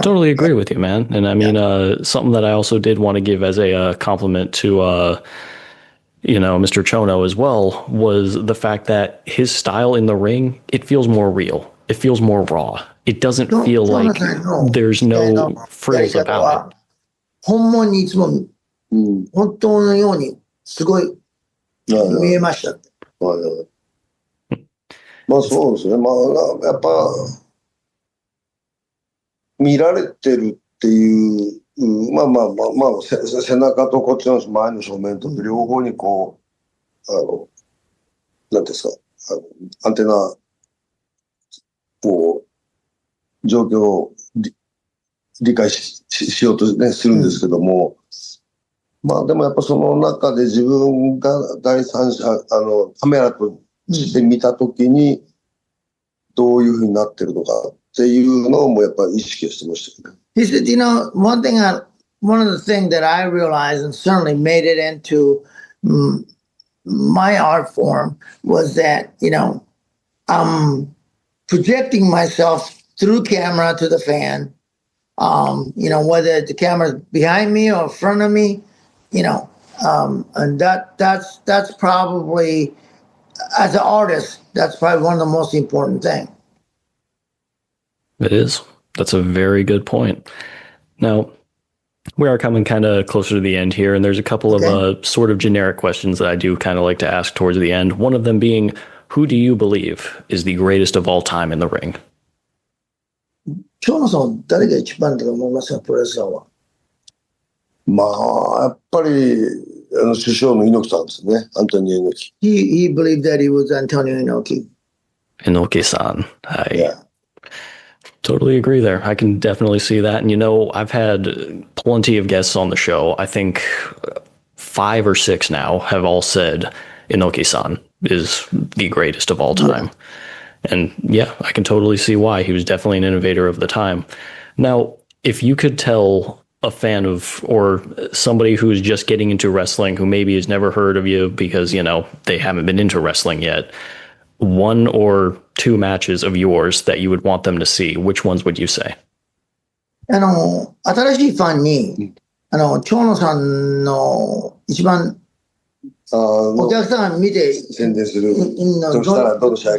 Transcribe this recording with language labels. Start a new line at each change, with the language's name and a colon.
English: Totally agree with you, man. And I mean, something that I also did want to give as a compliment to, you know, Mr. Chono as well was the fact that his style in the ring, it feels more real. It feels more raw. It doesn't feel like there's no frills about it.
Japanese: ほんまにいつも、本当のようにすごい見えましたって。まあそうですね。まあやっぱ見られてるっていう、まあ背中とこっちの前の正面と両方にこうなんていうんですかアンテナこう状況を理解 しようと、ね、するんですけども、まあでもやっぱその中で自分が第三者カメラとして見たときにどういうふうになってるのかっていうのもやっぱり意識してましたよね。
English: He said, you know, one of the things that I realized and certainly made it into my art form was that, you know, I'm projecting myself through camera to the fan. You know, whether the camera's behind me or in front of me, you know, and that's probably, as an artist, that's probably one of the most important things. It is. That's a very good point. Now, we are coming kind of closer to the end here, and there's a couple of sort of generic questions that I do kind of like to ask towards the end. One of them being, who do you believe is the greatest of all time in the ring?
Japanese: 蝶野さんは誰が一番だと思いますか、プロレスラーは。まあやっぱり首相の猪木さんですね、アントニオ猪木。
English: He believed that he was Antonio Inoki. Inoki-san. Totally agree there. I can definitely see that. And, you know, I've had plenty of guests on the show. I think 5 or 6 now have all said Inoki-san is the greatest of all time. And yeah, I can totally see why. He was definitely an innovator of the time. Now, if you could tell a fan of, or somebody who's just getting into wrestling, who maybe has never heard of you because, you know, they haven't been into wrestling yet, 1 or 2 matches of yours that you would want them to see, which ones would you say?
Japanese: 新しいファンに、蝶野さんの一番お客さんが見て宣伝するとしたらどの試合か。